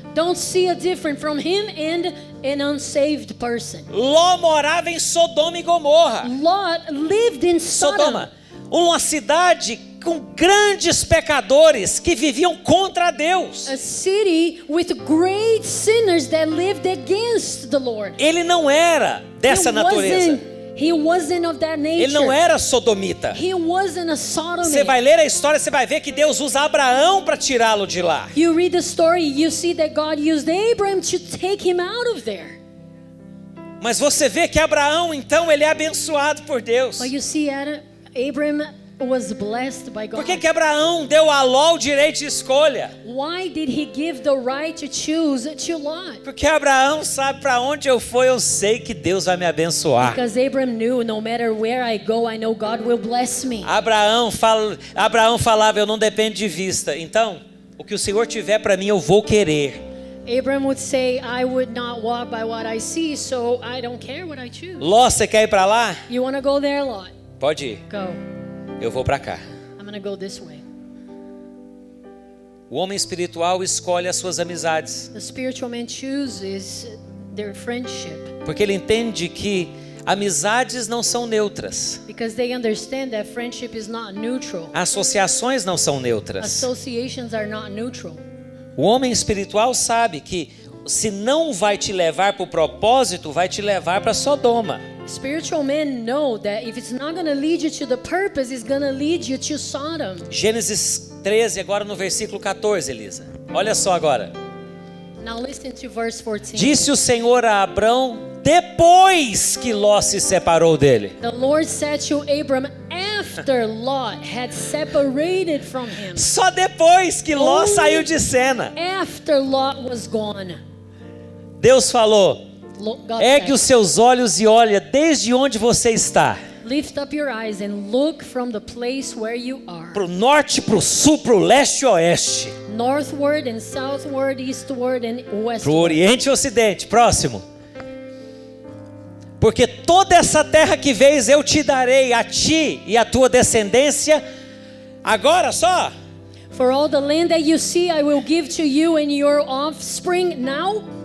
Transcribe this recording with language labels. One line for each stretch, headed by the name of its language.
English: don't see a difference from him and an unsaved person.
Portuguese: Ló morava em Sodoma e Gomorra.
English: Lot lived in Sodom,
Portuguese: Sodoma, uma cidade com grandes pecadores que viviam contra Deus.
English: a city with great sinners that lived against the Lord.
Portuguese: Ele não era dessa natureza.
English: He wasn't of that nature.
Portuguese: Ele não era sodomita.
English: He wasn't a sodomite.
Portuguese: Você vai ler a história, você vai ver que Deus usa Abraão para tirá-lo de lá.
English: You read the story, you see that God used Abraham to take him out of there.
Portuguese: Mas você vê que Abraão, então, ele é abençoado por Deus.
English: But you see, Abraham was blessed by God.
Portuguese: Por que Abraão deu a Ló o direito de escolha?
English: Why did he give the right to choose to Lot?
Portuguese: Porque Abraão sabe, para onde eu for, eu sei que Deus vai me abençoar.
English: Because Abraham knew, no matter where I go, I know God will bless me.
Portuguese: Abraão falava, eu não dependo de vista. Então, o que o Senhor tiver para mim, eu vou querer.
English: Abraham would say, I would not walk by what I see, so I don't care what I choose.
Portuguese: Ló, você quer ir para lá?
English: You want to go there, Lot?
Portuguese: Pode ir.
English: Go.
Portuguese: Eu vou para cá.
English: I'm going to go this way.
Portuguese: O homem espiritual escolhe as suas amizades,
English: The spiritual man chooses their friendship
Portuguese: porque ele entende que amizades não são neutras.
English: because they understand that friendship is not neutral.
Portuguese: Associações não são neutras.
English: Associations are not neutral.
Portuguese: O homem espiritual sabe que se não vai te levar para o propósito, vai te levar para Sodoma.
English: Spiritual men know that if it's not going to lead you to the purpose, it's going to lead you to Sodom.
Portuguese: Gênesis 13, agora no versículo 14, Elisa. Olha só agora.
English: Now listen to verse 14.
Portuguese: Disse o Senhor a Abrão depois que Ló se separou dele.
English: The Lord said to Abram after Lot had separated from him.
Portuguese: Só depois que Ló saiu de cena.
English: After Lot was gone.
Portuguese: Deus falou:
English: God
Portuguese: ergue os
English: said,
Portuguese: seus olhos e olha desde onde você está.
English: lift up your eyes and look from the place where you are.
Portuguese: Para o norte, para o sul, para o leste e oeste.
English: Northward and southward, eastward and
Portuguese: Para o
English: westward.
Portuguese: oriente e ocidente. Próximo. Porque toda essa terra que vês eu te darei a ti e a tua descendência. Agora só.
English: For all the land that you see, I will give to you and your offspring now.